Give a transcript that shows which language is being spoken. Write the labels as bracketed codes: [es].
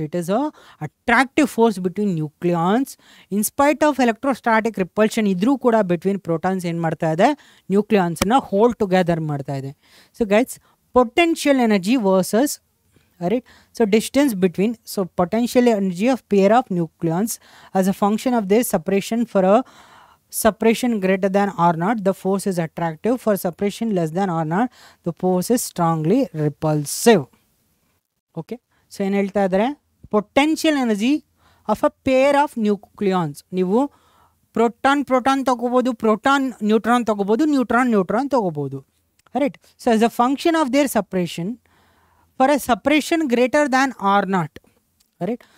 [en] It is a attractive force between nucleons. In spite of electrostatic repulsion [kn] ಇದ್ರೂ ಕೂಡ [en] between protons [kn] ಏನು ಮಾಡ್ತಾ ಇದೆ, [en] ನ್ಯೂಕ್ಲಿಯಾನ್ಸನ್ನು hold together ಮಾಡ್ತಾ ಇದೆ. So guys, potential energy versus, right. So distance between, so potential energy of pair of nucleons as a function of their separation. For a separation greater than R0, the force is attractive. For separation less than R0, the force is strongly repulsive. Okay, so [kn] ಏನು ಹೇಳ್ತಾ ಇದ್ದಾರೆ, [en] Potential energy of a pair of nucleons. [kn] ನೀವು proton ತೊಗೋಬೋದು, proton neutron ತೊಗೋಬೋದು, neutron ತೊಗೋಬೋದು, right. [en] So as a function of their separation, for a separation greater than R0, right.